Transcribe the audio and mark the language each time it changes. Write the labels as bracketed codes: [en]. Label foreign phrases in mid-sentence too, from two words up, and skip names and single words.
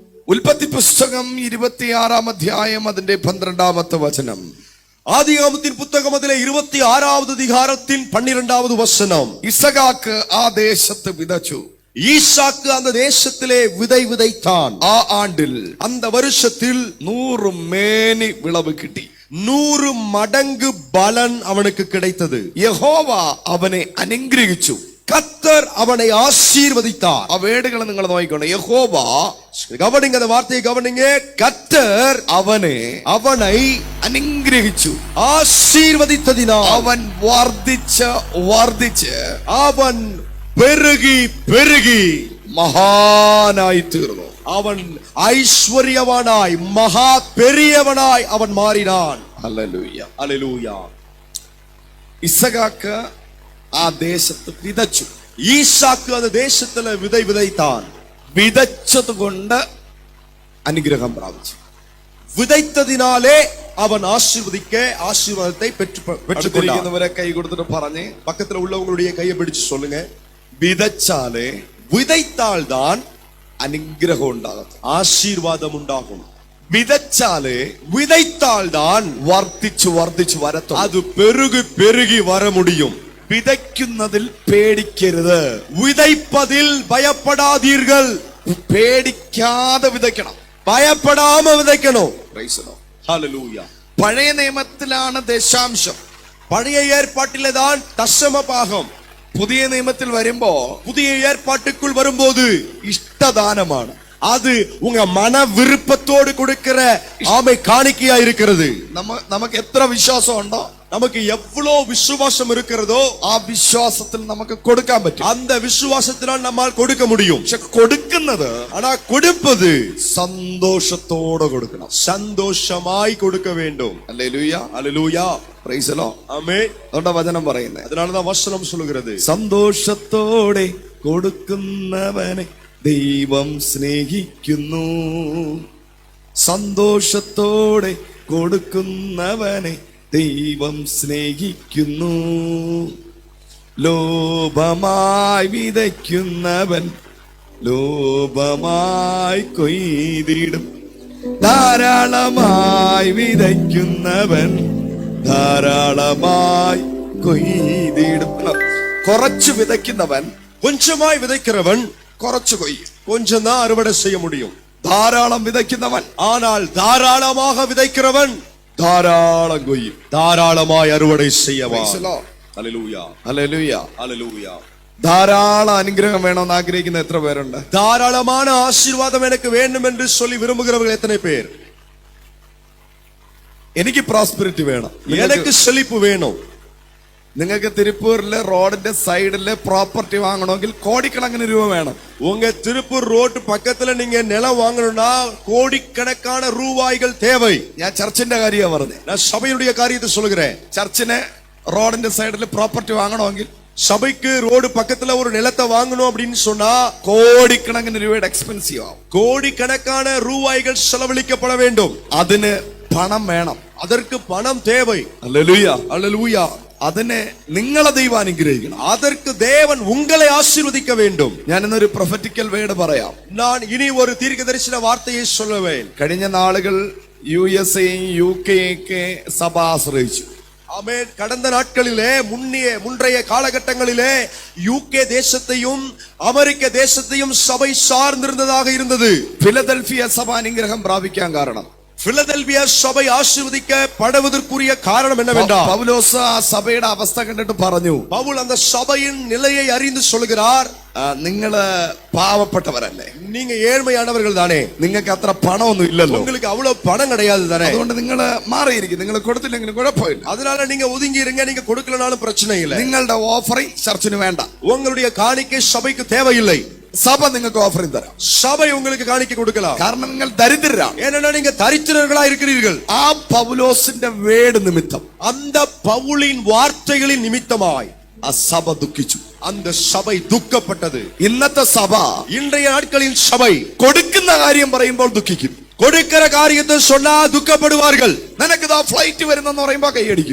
[ml] ഉൽപ്പത്തി പുസ്തകം 26-ാം അധ്യായം അതിന്റെ 12-ാമത്തെ വചനം. [ta] ஆதியாமத்தின் புஸ்தகம் அதிலே 26-ാவது அதிகாரத்தின் 12-வது வசனம். [ml] ഇസഹാക്ക് ആ ദേശത്ത് വിതച്ചു. [ta] ஈசாக்கு அந்த தேசத்திலே விதை விதைத்தான். [ml] ആ ആണ്ടിൽ [ta] அந்த வருஷத்தில் [ml] 100 മേനി വിളവ് കിട്ടി. [ta] 100 மடங்கு பலன் அவனுக்கு கிடைத்தது. [ml] യഹോവ അവനെ അനുഗ്രഹിച്ചു. [ta] கர்த்தர் அவனை ஆசீர்வதித்தார். [ml] ആ വേടുകൾ നിങ്ങൾ നോക്കിക്കോണം. യഹോവ, [ta] கவனிங்க அந்த வார்த்தையை கவனிங்க. கர்த்தர் [ml] അവനെ അനുഗ്രഹിച്ചു. [ta] ஆசீர்வதித்ததினால் [ml] അവൻ വർദ്ധിച്ച് [ta] அவன் பெருகி பெருகி [ml] മഹാനായി തീർന്നു. [ta] அவன் ஐஸ்வர்யவானாய் மகா பெரியவனாய் அவன் மாறினான். [ml] ഹല്ലേലൂയ. [ta] அல்லேலூயா. [ml] ഇസഹാക്ക് ആ ദേശത്ത് വിതച്ചു. [ta] ஈசாக்கு அந்த தேசத்துல விதை விதைத்தான். [ml] വിതച്ചത് കൊണ്ട് അനുഗ്രഹം പ്രാപിച്ചു. [ta] விதைத்ததினாலே அவன் ஆசீர்வாதத்தை பெற்றுக்கொண்டவரை [ml] കൈ കൊടുത്തിട്ട് പറഞ്ഞ് [ta] பக்கத்துல உள்ளவங்களுடைய கையை பிடிச்சு சொல்லுங்க. [ml] വിതച്ചാലേ [ta] விதைத்தால்தான் [ml] അനുഗ്രഹം ഉണ്ടാകും, [ta] ஆசீர்வாதம் உண்டாகும். [ml] விதைத்தால்தான் വർദ്ധിച്ചു വരത്തും. [ta] அது பெருகி பெருகி வர முடியும். [ml] വിതയ്ക്കുന്നതിൽ പേടിക്കരുത്. [ta] விதைப்பதில் பயப்படாதீர்கள். [ml] പേടിക്കാതെ വിതയ്ക്കണം, [ta] பயப்படாம விதைக்கணும். [ml] ഹല്ലേലൂയ. പഴയ നിയമത്തിലാണ് ദശാംശം. [ta] பழைய ஏற்பாட்டிலே தான் தசம பாகம். [ml] പുതിയ നിയമത്തിൽ വരുമ്പോ, [ta] புதிய ஏற்பாட்டுக்குள் வரும்போது [ml] ഇഷ്ടദാനമാണ്. [ta] அது உங்க மன விருப்பத்தோடு கொடுக்கிற ஆமை காணிக்கையா இருக்கிறது. [ml] നമുക്ക് എത്ര വിശ്വാസം ഉണ്ടോ, [ta] நமக்கு எவ்வளவு விசுவாசம் இருக்கிறதோ [ml] ആ വിശ്വാസത്തിൽ നമുക്ക് കൊടുക്കാൻ പറ്റും. [ta] அந்த விசுவாசத்தினால் நம்மால் கொடுக்க முடியும். [ml] പക്ഷെ കൊടുക്കുന്നത്, [ta] ஆனா கொடுப்பது [ml] സന്തോഷത്തോടെ കൊടുക്കണം, [ta] சந்தோஷமாய் கொடுக்க வேண்டும். [ml] ഹല്ലേലൂയ. [ta] அல்லேலூயா. [en] Praise the Lord. [ta] ஆமென். [ml] അതുകൊണ്ടാ വചനം പറയുന്നത്. [ta] அதனாலதான் வசனம் சொல்லுகிறது, [ml] സന്തോഷത്തോടെ കൊടുക്കുന്നവനെ ദൈവം സ്നേഹിക്കുന്നു. സന്തോഷത്തോടെ കൊടുക്കുന്നവനെ ദൈവം സ്നേഹിക്കുന്നു. ലോഭമായി വിതയ്ക്കുന്നവൻ ലോഭമായി കൊയ്തിടും. ധാരാളമായി വിതയ്ക്കുന്നവൻ ധാരാളമായി കൊയ്തിടും. കുറച്ചു വിതയ്ക്കുന്നവൻ, [ta] கொஞ்சமாய் விதைக்கிறவன் [ml] കുറച്ചു കൊയ്യും. [ta] கொஞ்சம் தான் அறுவடை செய்ய முடியும். [ml] ധാരാളം വിതയ്ക്കുന്നവൻ, [ta] ஆனால் தாராளமாக விதைக்கிறவன் [ml] ധാരാളം കൊയ്യും, [ta] தாராளமாய் அறுவடை செய்யவா. [en] Praise the Lord. [ta] அல்லேலூயா. [ml] ഹല്ലേലൂയ. [ta] அல்லேலூயா. [ml] ധാരാളം അനുഗ്രഹം വേണമെന്ന് ആഗ്രഹിക്കുന്ന എത്ര പേരുണ്ട്? [ta] தாராளமான ஆசீர்வாதம் எனக்கு வேண்டும் என்று சொல்லி விரும்புகிறவர்கள் எத்தனை பேர்? [ml] എനിക്ക് പ്രോസ്പെരിറ്റി വേണം, [ta] எனக்கு செழிப்பு வேணும். [ml] നിങ്ങൾക്ക് തിരുപ്പൂരിലെ റോഡിന്റെ സൈഡിലെ പ്രോപ്പർട്ടി വാങ്ങണമെങ്കിൽ കോടിക്കണക്കിന് രൂപ വേണം. [ta] உங்க திருப்பூர் ரோட்டு பக்கத்துல நீங்க நிலம் வாங்கணும்னா கோடிக்கணக்கான ரூபாய்கள் தேவை. [ml] ഞാൻ ചർച്ചിന്റെ കാര്യമാണ് പറഞ്ഞത്. [ta] நான் சபையுடைய காரியத்தை சொல்லுகிறேன். [ml] ചർച്ചിന് റോഡിന്റെ സൈഡിൽ പ്രോപ്പർട്ടി വാങ്ങണമെങ്കിൽ, [ta] சபைக்கு ரோடு பக்கத்துல ஒரு நிலத்தை வாங்கணும் அப்படின்னு சொன்னா [ml] കോടിക്കണക്കിന് രൂപയുടെ എക്സ്പെൻസീവ് ആവും. [ta] கோடிக்கணக்கான ரூபாய்கள் செலவழிக்கப்பட வேண்டும். [ml] അതിന് പണം വേണം, [ta] அதற்கு பணம் தேவை. [ml] ഹല്ലേലൂയ. [ta] அல்லேலூயா. [ml] അതിനെ നിങ്ങളെ ദൈവം അനുഗ്രഹിക്കണം. [ta] அதற்கு தேவன் உங்களை ஆசீர்வதிக்க வேண்டும். [ml] ഞാൻ ഇന്നൊരു [en] prophetical word [ml] പറയാം. [ta] நான் இனி ஒரு தீர்க்கதரிசன வார்த்தையை சொல்லுவேன். [ml] കഴിഞ്ഞ നാളുകൾ USA UK സഭ ആശ്രയിച്ചു. [ta] ஆமென். கடந்த நாட்களிலே முன்றைய காலகட்டங்களிலே UK தேசத்தையும் அமெரிக்க தேசத்தையும் சபை சார்ந்திருந்ததாக இருந்தது. [ml] ഫിലദൽഫിയ സഭ അനുഗ്രഹം പ്രാപിക്കാൻ കാരണം, [ta] பிலதெல்பியா சபை ஆசீர்வதிக்கப்படுவதற்குரிய காரணம் என்னவென்றால், [ml] പൗലോസ് ആ സഭയുടെ അവസ്ഥ കണ്ടിട്ട് പറഞ്ഞു, [ta] பவுல் அந்த சபையின் நிலையை அறிந்து சொல்கிறார், [ml] നിങ്ങള് പാവപ്പെട്ടവരല്ലേ, [ta] நீங்க ஏழ்மையானவர்கள் தானே, [ml] നിങ്ങൾക്ക് അത്ര പണമൊന്നും ഇല്ലല്ലോ, [ta] உங்களுக்கு അவ்வளவு பணம் கிடையாது தானே, [ml] അതുകൊണ്ട് നിങ്ങള് മാറിയിരിക്കും, നിങ്ങൾ കൊടുത്തില്ലെങ്കിലും കുഴപ്പമില്ല, [ta] அதனால நீங்க ஒதுங்கி இருங்க, நீங்க கொடுக்கலனாலும் பிரச்சனை இல்லை, [ml] നിങ്ങളുടെ ഓഫറിംഗ് ചർച്ചിന് വേണ്ട, [ta] உங்களுடைய காணிக்கை சபைக்கு தேவையில்லை, [ml] സഭ നിങ്ങൾക്ക് ഓഫറിംഗ് തരാം, [ta] சபை உங்களுக்கு காணிக்கை கொடுக்கலாம், [ml] കാരണം നിങ്ങൾ ദരിദ്രരാണ്, [ta] ஏன்னா நீங்க தரித்திரர்களா இருக்கிறீர்கள். [ml] ആ പൗലോസിന്റെ വേട് നിമിത്തം, [ta] அந்த பவுலின் வார்த்தைகளின் நிமித்தமாய் [ml] ആ സഭ ദുഃഖിച്ചു, [ta] அந்த சபை துக்கப்பட்டது. [ml] ഇന്നത്തെ സഭ [ta] இன்றைய நாட்களின் சபை [ml] കൊടുക്കുന്ന കാര്യം പറയുമ്പോൾ ദുഃഖിക്കും, [ta] கொடுக்கிற காரியத்தை சொன்னா துக்கப்படுவார்கள். [ml] നിനക്ക് ഇതാ ഫ്ലൈറ്റ് വരുന്നെന്ന് പറയുമ്പോ കൈയടിക്കും.